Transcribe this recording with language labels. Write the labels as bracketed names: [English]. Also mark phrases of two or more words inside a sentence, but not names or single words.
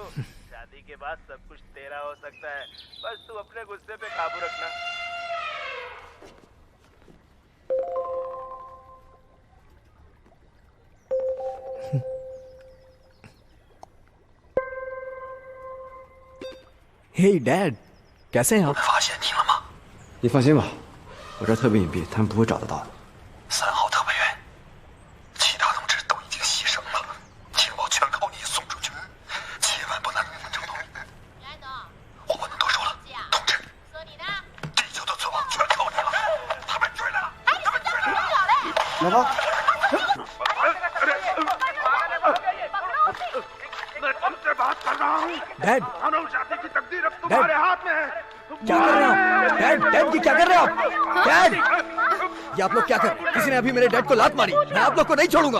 [Hindi] शादी के बाद सब कुछ तेरा हो सकता है, बस तू अपने गुस्से पे काबू रखना। हे डैड, कैसे हैं आप? [Chinese] 发现你了吗？你放心吧，我这儿特别隐蔽，他们不会找得到的。3号特派员，其他同志都已经牺牲了，情报全靠你送出去，千万不能成功。我不能多说了，同志，地球的存亡全靠你了，他们追来了，他们追来了，来吧。 [Hindi] डैड, मानव जाति की तकदीर अब तुम्हारे हाथ में है। क्या कर रहे हैं आप? डैड, डैड ये क्या कर रहे हैं आप? डैड, ये आप लोग क्या कर? किसी ने अभी मेरे डैड को लात मारी। मैं आप लोग को नहीं छोड़ूंगा।